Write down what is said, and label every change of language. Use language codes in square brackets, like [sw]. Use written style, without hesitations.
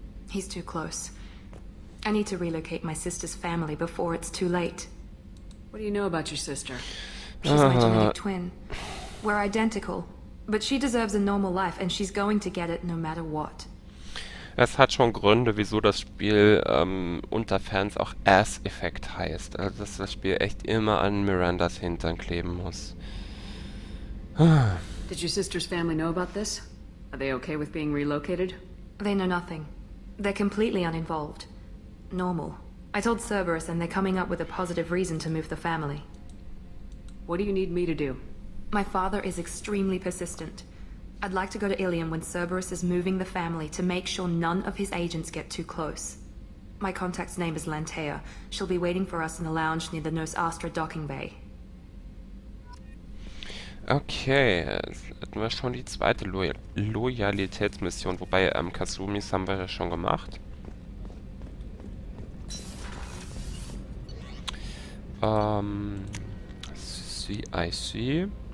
[en] He's too close. I need to relocate my sister's family before it's too late. What do you know about your sister? She's my genetic twin. We're identical, but she deserves a normal life, and she's going to get it no matter what. [de] Es hat schon Gründe, wieso das Spiel unter Fans auch Ass-Effekt heißt. Also dass das Spiel echt immer an Mirandas Hintern kleben muss. [en] Did your sister's family know about this? Are they okay with being relocated? They know nothing. They're completely uninvolved. Normal. I told Cerberus and they're coming up with a positive reason to move the family. What do you need me to do? My father is extremely persistent. I'd like to go to Ilium when Cerberus is moving the family to make sure none of his agents get too close. My contact's name is Lantea. She'll be waiting for us in the lounge near the Nos Astra docking bay. [de] Okay, jetzt hatten wir schon die zweite Loyalitätsmission, wobei Kasumis haben wir ja schon gemacht. [en] CIC.